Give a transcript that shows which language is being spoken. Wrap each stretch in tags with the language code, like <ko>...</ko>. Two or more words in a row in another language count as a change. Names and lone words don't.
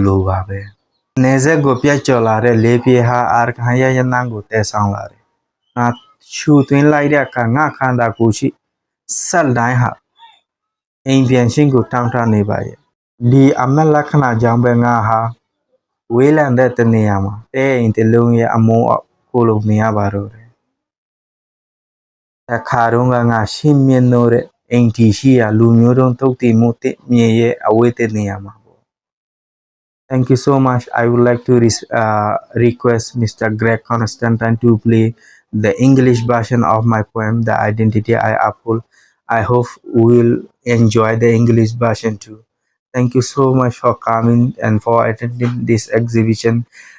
<my>လို့ပါပဲနေဆက်ကိုပြတ်ကျော်လာတဲ့လေပြေဟာအာရခန်ရဲ့ရနံကိုတဲဆောင်လာတယ်ငါချူသွင်းလိုက်တဲ့အခါငါခန္ဓာကိုယ်ရှိဆက်တိုင်းဟာအိမ်ပြန်ရှင်းကိုတောင်းထားနေပါရဲ့ဒီအမက်လက္ခဏာကြောင့်ပဲငါဟာဝေးလံတဲ့တနေရာမှာတဲအိမ်တလုံးရဲ့အမိုးအောက်ကိုလုံးနေရပါတော့တယ် အခါတုန်းကငါရှင်းမြင်လို့တဲ့အိမ်တီရှိရာလူမျိုးတုံးတုတ်တီမှုတစ်မြေရဲ့အဝေးတဲ့နေရာမှာ</my> <en>Thank you so much. I would like to request Mr. Greg Constantine to play the English version of my poem, The Identity I Uphold. I hope we will enjoy the English version too. Thank you so much for coming and for attending this exhibition.</en>